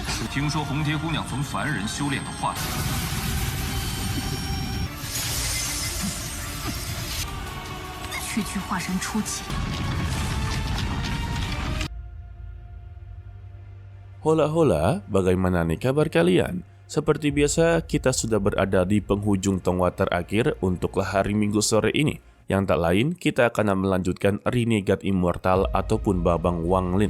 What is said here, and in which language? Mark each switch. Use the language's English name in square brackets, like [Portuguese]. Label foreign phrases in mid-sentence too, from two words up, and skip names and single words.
[Chinese] 听说红蝶姑娘从凡人修炼的幻术。区区化神初期。 [Indonesian] Hola, bagaimana nih kabar kalian? Seperti biasa, kita sudah berada di penghujung tongwa terakhir untuklah hari Minggu sore ini. Yang tak lain, kita akan melanjutkan Renegade Immortal ataupun Babang Wanglin.